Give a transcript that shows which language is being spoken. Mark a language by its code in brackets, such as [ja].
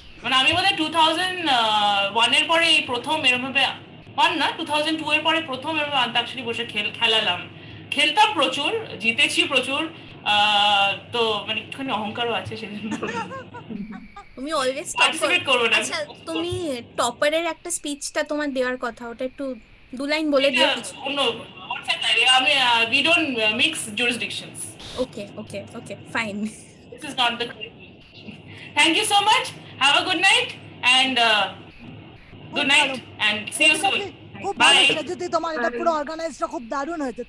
[bn] মানে আমি বোধহয় 2001 এর পরে এই প্রথম এরমভাবে, 1 না 2002 এর পরে প্রথম এরকম আন্তাক্ষরী বসে খেলালাম। খেলতাম প্রচুর, জিতেছি প্রচুর, তো মানে একটুখানি অহংকারও আছে সেজন্য। তুমি অলওয়েজ টপ Participate করো না। আচ্ছা, তুমি টপারের একটা স্পিচটা তোমার দেওয়ার কথা, ওটা একটু 2 লাইন বলে দিও এটা কিছু। অন্য WhatsApp এ আমি [en] we don't mix jurisdictions. Okay okay okay, fine. This is not the correct. Thank you so much. Have a good night and good night and see you soon. [bn] খুব ভালো [en] Bye. [bn] সেজুতি, তোমার এটা পুরো অর্গানাইজটা খুব দারুণ হয়েছে।